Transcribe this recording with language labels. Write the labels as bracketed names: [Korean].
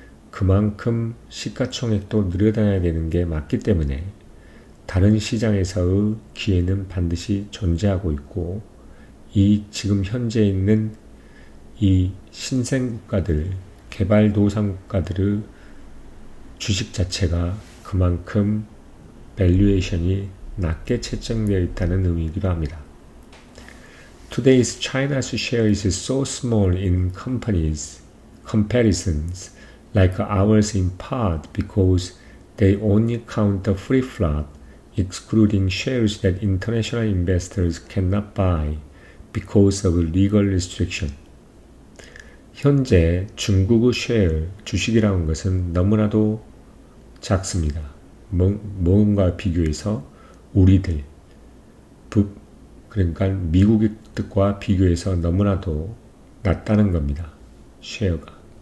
[Korean] 그만큼 시가총액도 늘어나야 되는 게 맞기 때문에 다른 시장에서의 기회는 반드시 존재하고 있고 지금 현재 있는 이 신생 국가들, 개발도상국가들의 주식 자체가 그만큼 밸류에이션이 낮게 책정되어 있다는 의미이기도 합니다. [English] Today's China's share is so small in comparisons like ours in part because they only count the free float, excluding shares that international investors cannot buy because of legal restriction. [Korean] 현재 중국의 주식이라는 것은 너무나도 작습니다. 뭔가 비교해서 우리들, 그러니까 미국과 비교해서 너무나도 낮다는 겁니다. 쉐어가.